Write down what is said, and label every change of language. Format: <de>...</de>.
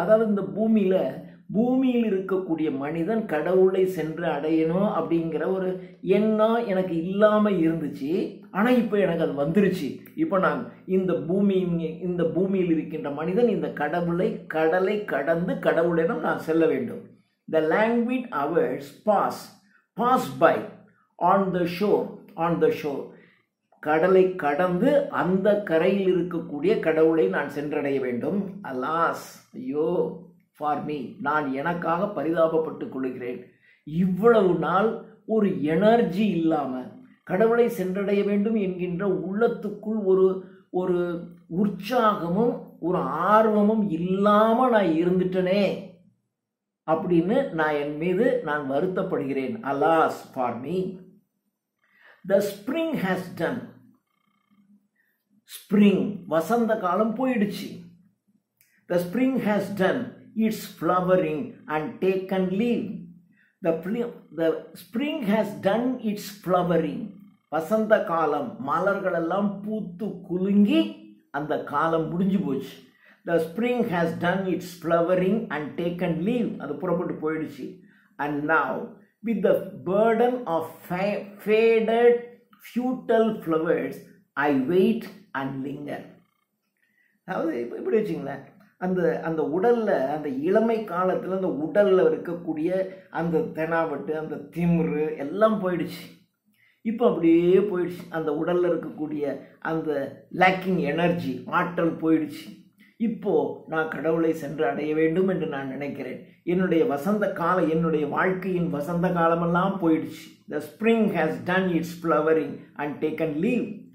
<ta>அதாவது இந்த பூமியில் இருக்கக்கூடிய மனிதன் கடவுளை சென்று அடையணும் அப்படிங்கிற ஒரு எண்ணம் எனக்கு இல்லாமல் இருந்துச்சு. ஆனால் இப்போ எனக்கு அது வந்துருச்சு. இப்போ நான் இந்த பூமியில் இருக்கின்ற மனிதன் இந்த கடலை கடந்து கடவுளிடம் நான் செல்ல வேண்டும்.</ta> <en>The languid hours pass by on the shore.</en> <ta>கடலை கடந்து அந்த கரையில் இருக்கக்கூடிய கடவுளை நான் சென்றடைய வேண்டும். அலாஸ், ஐயோ, ஃபார் மீ, நான் எனக்காக பரிதாபப்பட்டுக் கொள்கிறேன். இவ்வளவு நாள் ஒரு எனர்ஜி இல்லாமல் கடவுளை சென்றடைய வேண்டும் என்கின்ற உள்ளத்துக்குள் ஒரு உற்சாகமும் ஒரு ஆர்வமும் இல்லாமல் நான் இருந்துட்டனே அப்படின்னு நான் என் மீது நான் வருத்தப்படுகிறேன்.</ta> <en>Alas for me. The spring has done.</en> <ta>Spring, வசந்த காலம் போயிடுச்சு.</ta> <en>The spring has done its flowering and taken leave. The spring has done its flowering.</en> <ta>வசந்த காலம், மலர்கள் எல்லாம் பூத்து குலுங்கி அந்த காலம் முடிஞ்சு போச்சு.</ta> <en>The spring has done its flowering and taken leave.</en> <ta>அது புறப்பட்டு போயிடுச்சு.</ta> <en>And now with the burden of faded futile flowers I wait and linger.</en> <ta>அதாவது இப்படி வச்சுங்களேன், அந்த உடலில், அந்த இளமை காலத்தில் அந்த உடலில் இருக்கக்கூடிய அந்த தெனாவட்டு, அந்த திமிரு எல்லாம் போயிடுச்சு. இப்போ அப்படியே போயிடுச்சு. அந்த உடலில் இருக்கக்கூடிய அந்த லேக்கிங் எனர்ஜி, ஆற்றல் போயிடுச்சு. இப்போது நான் கடவுளை சென்று அடைய வேண்டும் என்று நான் நினைக்கிறேன். என்னுடைய வசந்த காலம், என்னுடைய வாழ்க்கையின் வசந்த காலமெல்லாம் போயிடுச்சு.</ta> <en>The spring has done its flowering and taken leave.</en>